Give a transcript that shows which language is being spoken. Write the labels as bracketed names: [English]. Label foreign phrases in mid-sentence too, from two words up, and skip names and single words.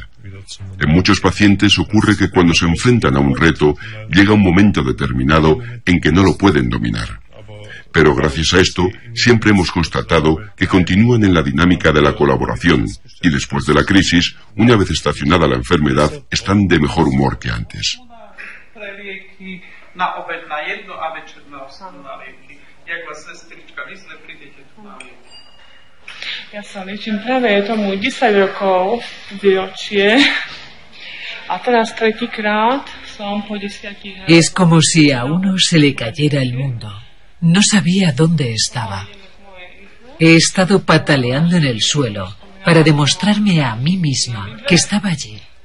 [Spanish] En muchos pacientes ocurre que cuando se enfrentan a un reto, llega un momento determinado en que no lo pueden dominar. Pero gracias a esto, siempre hemos constatado que continúan en la dinámica de la colaboración y después de la crisis, una vez estacionada la enfermedad, están de mejor humor que antes. [Slovak] Ja sa liečím práve, je tomu 10 rokov výročie a teraz 3-krát som po 10 rokov. [Spanish] Es como si a uno se le cayera el mundo. No sabía dónde estaba. He estado pataleando en el suelo para demostrarme a mí misma que estaba allí.